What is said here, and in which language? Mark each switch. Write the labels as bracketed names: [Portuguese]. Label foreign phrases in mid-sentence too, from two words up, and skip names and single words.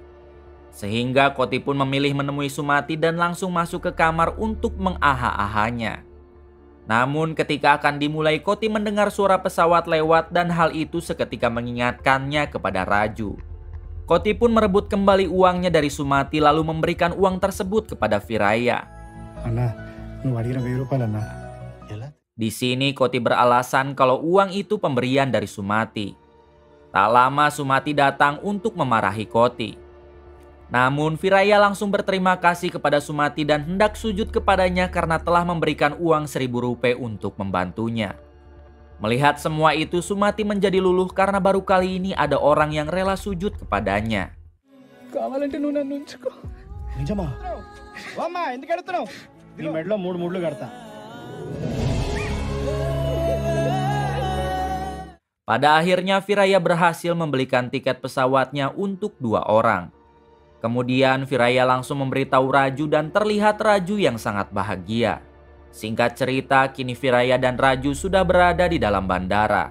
[Indonesian] Sehingga Koti pun memilih menemui Sumati dan langsung masuk ke kamar untuk mengaha-ahanya. Namun ketika akan dimulai, Koti mendengar suara pesawat lewat dan hal itu seketika mengingatkannya kepada Raju. Koti pun merebut kembali uangnya dari Sumati lalu memberikan uang tersebut kepada Viraya. Anak, [Telugu] nu aడిగిన 1000 రూపాయలు అన్న. ఎలా? [Indonesian] Di sini Koti beralasan kalau uang itu pemberian dari Sumati. Tak lama Sumati datang untuk memarahi Koti. Namun Viraya langsung berterima kasih kepada Sumati dan hendak sujud kepadanya karena telah memberikan uang Rp1.000 untuk membantunya. Melihat semua itu, Sumati menjadi luluh karena baru kali ini ada orang yang rela sujud kepadanya. [Telugu] కావాలంటే నువ్వు నన్ను ఉంచుకో. నిజమా? అమ్మా ఎందుకు అడుగుతున్నావు? నీ మెడలో 3 ముళ్ళు కడతా. [Indonesian] Pada akhirnya Viraya berhasil membelikan tiket pesawatnya untuk 2 orang. Kemudian Viraya langsung memberitahu Raju dan terlihat Raju yang sangat bahagia. Singkat cerita, kini Viraya dan Raju sudah berada di dalam bandara.